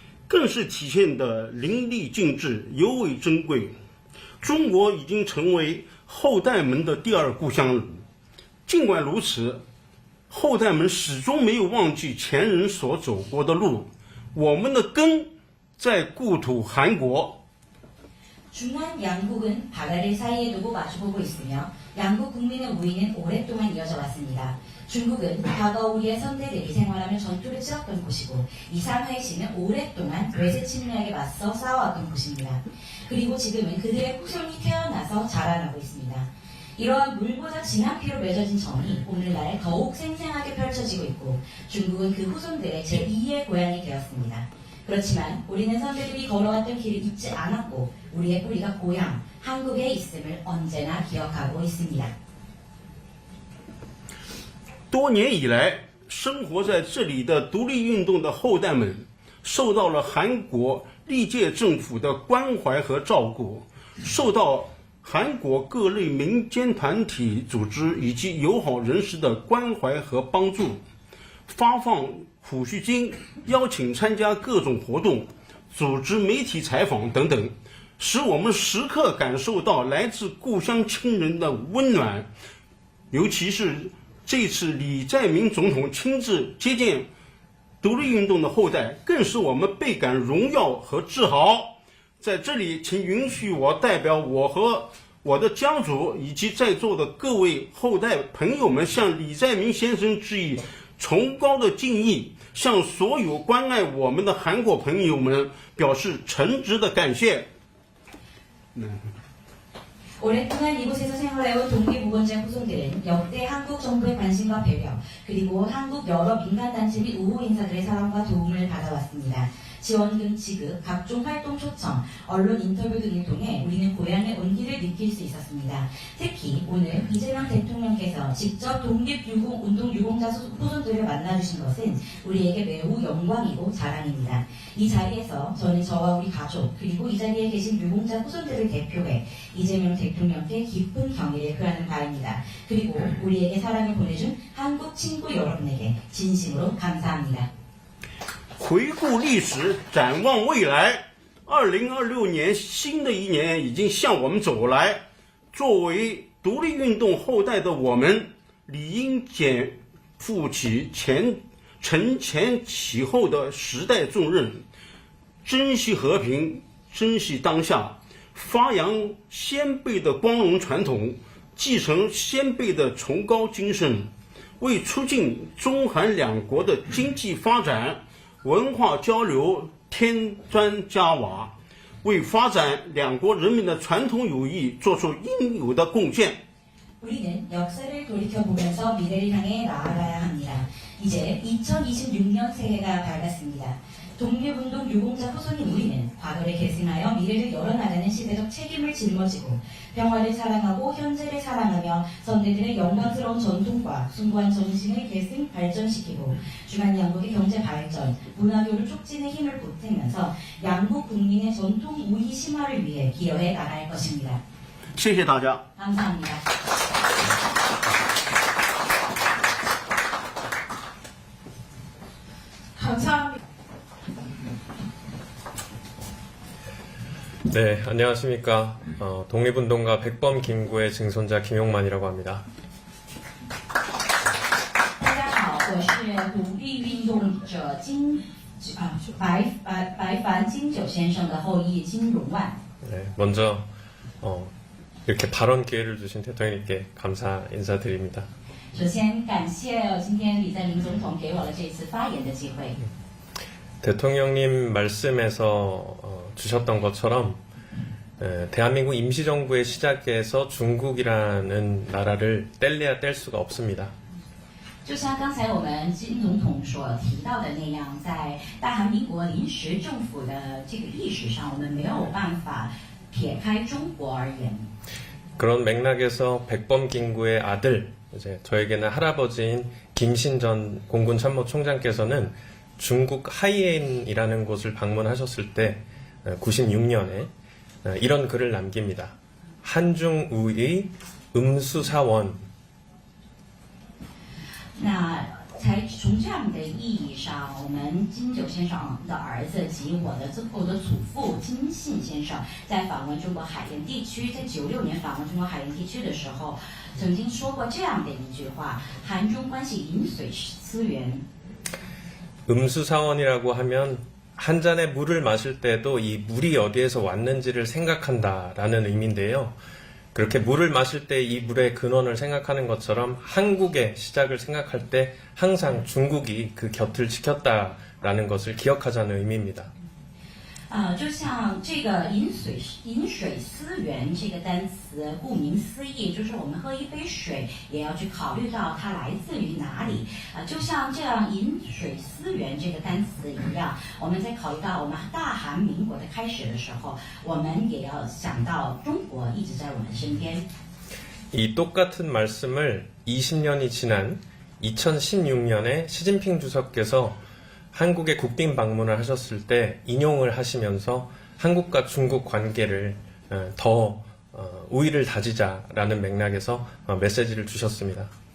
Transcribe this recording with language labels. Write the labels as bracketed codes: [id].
[zh] 更是体现得淋漓尽致，尤为珍贵。中国已经成为后代们的第二故乡了。尽管如此，后代们始终没有忘记前人所走过的路。我们的根在故土韩国。 [ko] 중한 양국은 바다를 사이에 두고 마주보고 있으며 양국 국민의 우위는 오랫동안 이어져 왔습니다. 중국은 과거 우리의 선대들이 생활하며 전투를 치렀던 곳이고 이 상하이시는 오랫동안 외세 침략에 맞서 싸워왔던 곳입니다. 그리고 지금은 그들의 후손이 태어나서 자라나고 있습니다. 이러한 물보다 진한 피로 맺어진 정이 오늘날 더욱 생생하게 펼쳐지고 있고 중국은 그 후손들의 제2의 고향이 되었습니다. 그렇지만 우리는 선배들이 걸어왔던 길을 잊지 않았고 우리의 뿌리가 고향, 한국에 있음을 언제나 기억하고 있습니다. [zh] 多年以来，生活在这里的独立运动的后代们，受到了韩国历届政府的关怀和照顾，受到韩国各类民间团体组织以及友好人士的关怀和帮助，发放抚恤金，邀请参加各种活动，组织媒体采访等等，使我们时刻感受到来自故乡亲人的温暖。尤其是这次李在明总统亲自接见独立运动的后代，更使我们倍感荣耀和自豪。在这里，请允许我代表我和我的家族以及在座的各位后代朋友们，向李在明先生致以崇高的敬意，向所有关爱我们的韩国朋友们表示诚挚的感谢。 [ko] 오랫동안 이곳에서 생활해온 독립우건자 후손들은 역대 한국 정부의 관심과 배려, 그리고 한국 여러 민간단체 및 우호 인사들의 사랑과 도움을 받아왔습니다. 지원금 지급, 각종 활동 초청, 언론 인터뷰 등을 통해 우리는 고향의 온기를 느낄 수 있었습니다. 특히 오늘 이재명 대통령께서 직접 독립운동 유공자 후손들을 만나주신 것은 우리에게 매우 영광이고 자랑입니다. 이 자리에서 저는 저와 우리 가족, 그리고 이 자리에 계신 유공자 후손들을 대표해 이재명 대통령께 깊은 경의를 표하는 바입니다. 그리고 우리에게 사랑을 보내준 한국 친구 여러분에게 진심으로 감사합니다. [zh] 回顾历史，展望未来，2026年新的一年已经向我们走来。作为独立运动后代的我们，理应肩负起承前启后的时代重任，珍惜和平，珍惜当下，发扬先辈的光荣传统，继承先辈的崇高精神，为促进中韩两国的经济发展、文化交流添砖加瓦，为发展两国人民的传统友谊做出应有的贡献。 [ko] 우리는 역사를 돌이켜보면서 미래를 향해 나아가야 합니다. 이제 2026년 새해가 밝았습니다. 독립운동 유공자 후손인 우리는 과거를 계승하여 미래를 열어나가는 시대적 책임을 짊어지고 평화를 사랑하고 현재를 사랑하며 선대들의 영광스러운 전통과 숭고한 정신을 계승 발전시키고 주간 양국의 경제 발전, 문화교류 촉진에 힘을 보태면서 양국 국민의 전통 우위 심화를 위해 기여해 나갈 것입니다. [zh] 谢谢大家。 [ko] 감사합니다. 감사합니다. 네, 안녕하십니까. 독립운동가 백범 김구의 증손자 김용만이라고 합니다. [zh] 大家好，我是独立运动者白凡金九先生的后裔金荣万。 [ko] 네, 먼저 이렇게 발언 기회를 주신 대통령님께 감사 인사드립니다. [zh] 首先感谢今天李在明总统给我了这次发言的机会。 [ko] 대통령님 말씀에서 주셨던 것처럼 대한민국 임시정부의 시작에서 중국이라는 나라를 뗄래야 뗄 수가 없습니다. [zh] 就像刚才我们金总统所提到的那样，在大韩民国临时政府的这个历史上，我们没有办法撇开中国而言。 [ko] 그런 맥락에서 백범 김구의 아들, 이제 저에게는 할아버지인 김신전 공군 참모총장께서는 중국 하이엔이라는 곳을 방문하셨을 때 96년에 이런 글을 남깁니다. 한중우의 음수사원. [zh] 那从这样的意义上，我们金九先生的儿子及我的祖父金信先生在访问中国海盐地区，在96年访问中国海盐地区的时候，曾经说过这样的一句话：韩中关系饮水思源。 [ko] 음수사원이라고 하면 한 잔의 물을 마실 때도 이 물이 어디에서 왔는지를 생각한다라는 의미인데요. 그렇게 물을 마실 때 이 물의 근원을 생각하는 것처럼 한국의 시작을 생각할 때 항상 중국이 그 곁을 지켰다라는 것을 기억하자는 의미입니다. [zh] 就像这个饮水思源这个单词，顾名思义，就是我们喝一杯水也要去考虑到它来自于哪里。就像这样饮水思源这个单词一样，我们在考虑到我们大韩民国的开始的时候，我们也要想到中国一直在我们身边。 [ko] 이 똑같은 말씀을 20년이 지난 2016년에 시진핑 주석께서 한국에 국빈 방문을 하셨을 때 인용을 하시면서 한국과 중국 관계를 더 우위를 다지자라는 맥락에서 메시지를 주셨습니다.